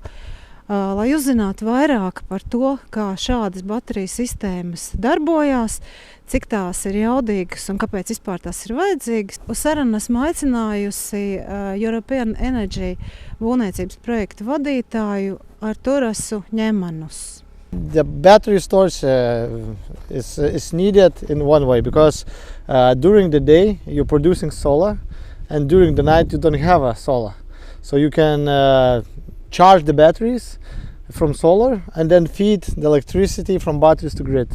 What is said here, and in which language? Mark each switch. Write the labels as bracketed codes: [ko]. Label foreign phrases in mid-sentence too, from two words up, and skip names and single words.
[lv] Lai uzzinātu vairāk par to, kā šādas baterijas sistēmas darbojās, cik tās ir jaudīgas un kāpēc vispār tās ir vajadzīgas, uz sarunu esmu aicinājusi European Energy būvniecības projektu vadītāju Autorasu Ņemanus. [en] The battery storage is needed in one way because during the day you're producing solar and during the night you don't have a solar. So you can charge the batteries from solar and then feed the electricity from batteries to grid.